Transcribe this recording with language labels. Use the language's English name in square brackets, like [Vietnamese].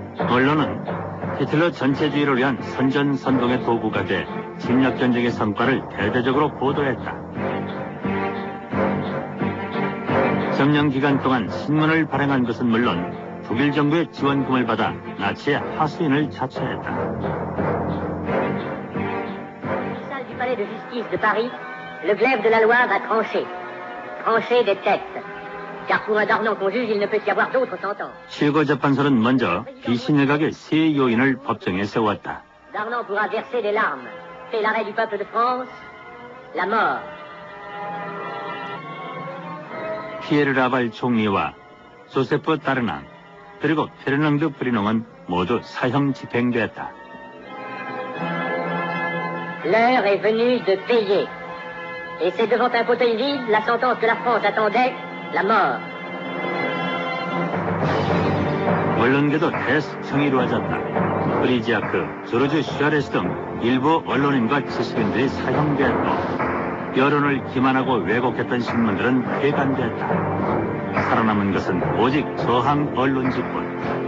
[Korean] 언론은 히틀러 전체주의를 위한 선전선동의 도구가 돼 침략전쟁의 성과를 대대적으로 보도했다. 점령 기간 동안 신문을 발행한 것은 물론 독일 정부의 지원금을 받아 나치의 하수인을 자처했다. [French] Salle du palais de justice de Paris, le glaive de la loi va trancher. Trancher des têtes. Car pour un Darnan qu'on juge, il ne peut y avoir d'autres sentences. [Korean] 최고재판소는 먼저 비신일각의 세 요인을 법정에 세웠다. [French] Darnan pourra verser des larmes. C'est l'arrêt du peuple de France, la mort. [Korean] 피에르 라발 총리와 조세프 다르낭 그리고 페르낭드 프리농은 모두 사형 집행됐다. [French] L'heure est venue de payer. Et c'est devant un fauteuil vide la sentence que la France attendait, la mort. [Korean] 언론계도 대숙청이 이루어졌다. 프리지아크, 조르주 슈아레스 등 일부 언론인과 지식인들이 사형됐고 여론을 기만하고 왜곡했던 신문들은 폐간됐다. 살아남은 것은 오직 저항 언론지뿐.